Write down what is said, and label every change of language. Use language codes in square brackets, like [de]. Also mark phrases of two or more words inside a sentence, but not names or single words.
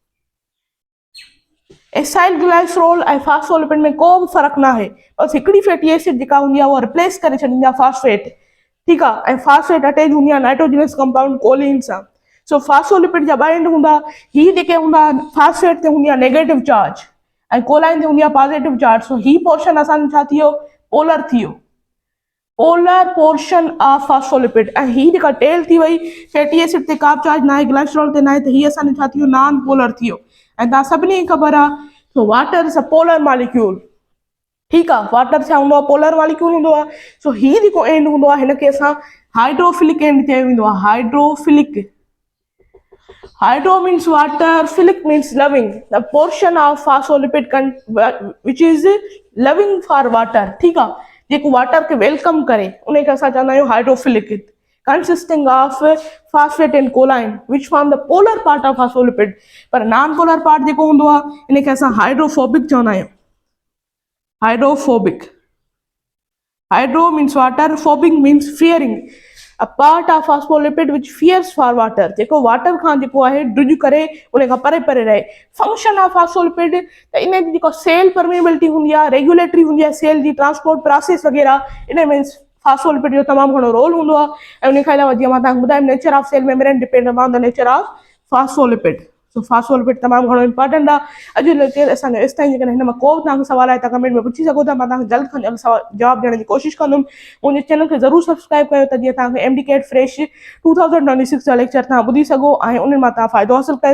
[sd] एसाइलग्लाइसरोल ऐं फॉस्फोलिपिड में को बि फ़र्क़ु न आहे, बसि हिकिड़ी [en] fatty acid [sd] जेका हूंदी आहे उहा रिप्लेस करे छॾींदी आहे फॉस्फेट, ठीकु आहे, ऐं फॉस्फेट अटैच हूंदी आहे [en] nitrogenous compound [sd] कोलिन सां। सो फॉस्फोलिपिड जा ॿ एंड हूंदा, ही जेके हूंदा फॉस्फेट ते हूंदी आहे [en] negative charge [sd] ऐं कोलाइन ते हूंदी आहे [en] positive charge. [sd] सो ही पोर्शन असांजो छा थी वियो? पोलर थी वियो, [en] polar portion of phospholipid. [sd] ऐं ही जेका टेल थी वई [en] fatty acid [sd] ते का बि चार्ज न आहे, ग्लाइसरोल ते न आहे, त ही असांजो छा थी वियो? [en] non polar [sd] थी वियो। ऐं तव्हां सभिनी खे ख़बर आहे सो [en] water is a polar molecule, [sd] ठीकु आहे। वाटर छा हूंदो आहे? [en] polar molecule [sd] हूंदो आहे। सो ही जेको एंड हूंदो आहे हिनखे असां [en] hydrophilic end [sd] चयो वेंदो आहे, हाइड्रोफिलिक। [en] Hydro means water, philic means loving. The portion of phospholipid which is loving for water, [hi] ठीक है, [sd] जेको वाटर के वेलकम करे उन्हें असां चवंदा आहियूं हाइड्रोफिलिक, [en] consisting of phosphate and choline which form the polar part of phospholipid। [sd] पर [en] non polar part [sd] जेको हूंदो आहे इनखे असां हाइड्रोफोबिक चवंदा आहियूं, हाइड्रोफोबिक। [en] Hydro means water, phobic means fearing, a part of phospholipid which fears for water, [sd] जेको वाटर खां जेको आहे ड्रिज करे उन खां परे परे रहे। [en] function of phospholipid [sd] त इन जी जेको [en] cell permeability [sd] हूंदी आहे, रेगुलेटरी हूंदी आहे सेल जी [en] transport process [sd] वग़ैरह, इन में फॉस्फोलिपिड जो तमामु घणो रोल हूंदो आहे। ऐं उन खां अलावा जीअं मां तव्हांखे ॿुधायो [en] nature of cell membrane depend upon the nature of phospholipid. [sd] सो फॉस्फोलिपिड तमामु घणो इंपॉर्टेंट आहे। अॼु जो लेक्चर असांजो एसि ताईं। जेकॾहिं हिन मां को बि तव्हांखे सवाल आहे त कमेंट में पुछी सघो था, मां तव्हांखे जल्द खां जल्द जवाबु ॾियण जी कोशिशि कंदुमि। मुंहिंजे चैनल खे ज़रूरु सब्सक्राइब कयो त जीअं तव्हांखे MDCAT फ्रेश 2026 जा लेक्चर तव्हां ॿुधी सघो ऐं उन्हनि मां तव्हां फ़ाइदो हासिलु करे